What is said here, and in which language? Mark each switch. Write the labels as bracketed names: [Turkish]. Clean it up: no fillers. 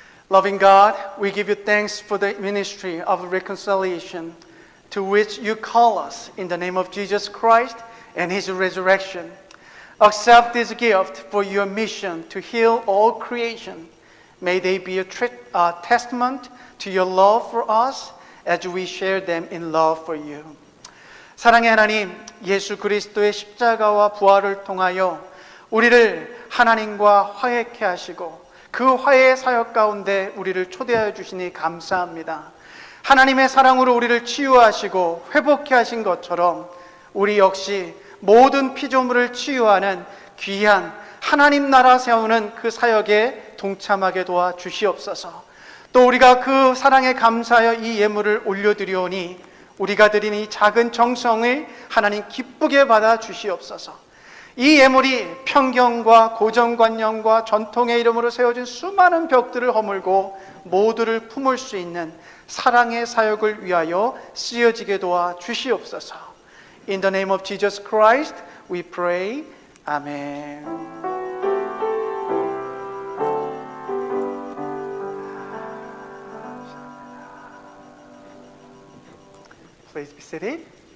[English] Loving God, we give you thanks for the ministry of reconciliation to which you call us in the name of Jesus Christ and his resurrection. Accept this gift for your mission to heal all creation. May they be a testament to your love for us as we share them in love for you. [Korean] 사랑의 하나님, 예수 그리스도의 십자가와 부활을 통하여 우리를 하나님과 화해케 하시고 그 화해의 사역 가운데 우리를 초대하여 주시니 감사합니다. 하나님의 사랑으로 우리를 치유하시고 회복케 하신 것처럼 우리 역시 모든 피조물을 치유하는 귀한 하나님 나라 세우는 그 사역에 동참하게 도와 주시옵소서. 또 우리가 그 사랑에 감사하여 이 예물을 올려드리오니 우리가 드린 이 작은 정성을 하나님 기쁘게 받아 주시옵소서. 이 예물이 편견과 고정관념과 전통의 이름으로 세워진 수많은 벽들을 허물고 모두를 품을 수 있는 사랑의 사역을 위하여 쓰여지게 도와 주시옵소서. [English] In the name of Jesus Christ, we pray. Amen. Please be seated.